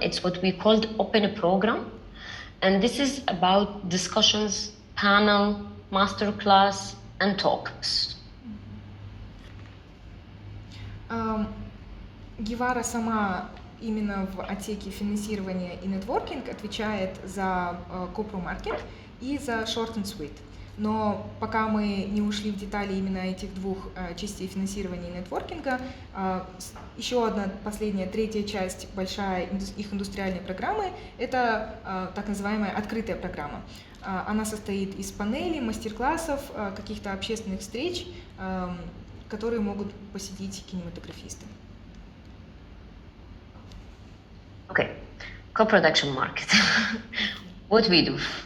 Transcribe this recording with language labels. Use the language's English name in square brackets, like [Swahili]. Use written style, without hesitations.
[English] It's what we called open program. And this is about discussions, panel, masterclass, and talks. [Russian] Гевара сама именно в отсеке финансирования и нетворкинг отвечает за Copro Market и за Short and Sweet. Но пока мы не ушли в детали именно этих 2 частей финансирования и нетворкинга, еще одна последняя, 3-я часть, большая их индустриальной программы, это так называемая открытая программа. Она состоит из панелей, мастер-классов, каких-то общественных встреч, которые могут посетить кинематографисты. [English] Okay, co-production market. What we do?